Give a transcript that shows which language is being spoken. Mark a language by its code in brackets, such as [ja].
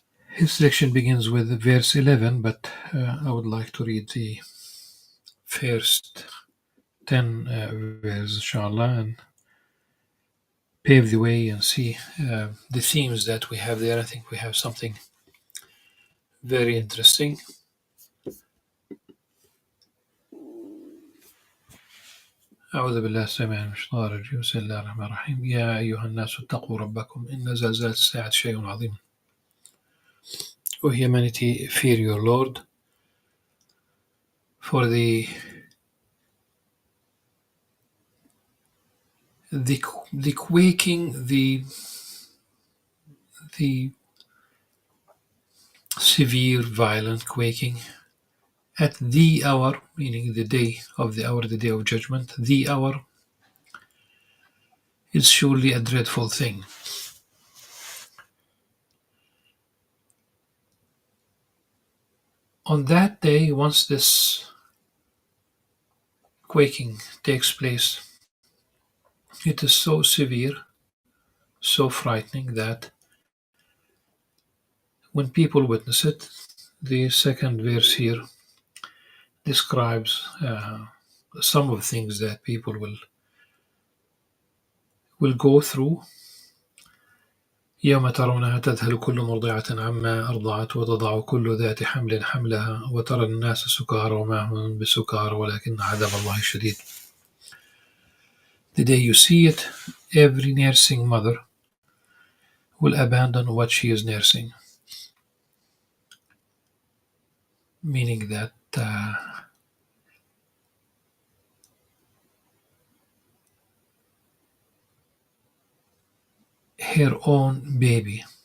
[en] His section begins with verse 11, but I would like to read the first 10 verses, inshallah, and pave the way and see the themes that we have there. I think we have something very interesting. [ar] أعوذ بالله السميع من الشيطان الرجيم. بسم الله الرحمن الرحيم. يا أيها الناس اتقوا ربكم إن زلزلة الساعة شيء عظيم. [en] O humanity, fear your Lord, for the quaking, the severe, violent quaking at the hour, meaning the day of the hour, the day of judgment, the hour is surely a dreadful thing. On that day, once this quaking takes place, it is so severe, so frightening that when people witness it, the second verse here describes some of the things that people will go through. [ar] يوم ترونها تذهل كل مرضعة عما أرضعت وتضع كل ذات حمل حملها وترى الناس سكارى وما هم بسكارى ولكن عذاب الله شديد. [en] The day you see it, every nursing mother will abandon what she is nursing, meaning that her own baby.